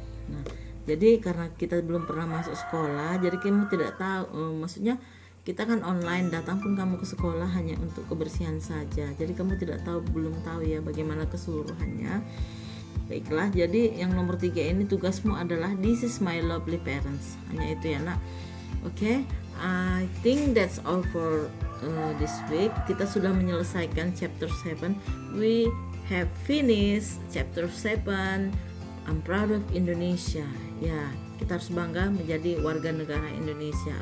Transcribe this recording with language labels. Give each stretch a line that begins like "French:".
Indonesian: Nah, jadi karena kita belum pernah masuk sekolah, jadi kamu tidak tahu, maksudnya kita kan online, datang pun kamu ke sekolah hanya untuk kebersihan saja. Jadi kamu belum tahu ya bagaimana keseluruhannya. Baiklah, jadi yang nomor 3 ini tugasmu adalah
English: this is my lovely parents.
Indonesian: Hanya itu ya nak.
English: Oke, I think that's all for this week.
Indonesian: Kita sudah menyelesaikan chapter 7.
English: We have finished chapter 7. I'm proud of Indonesia.
Indonesian: Ya, kita harus bangga menjadi warga negara Indonesia.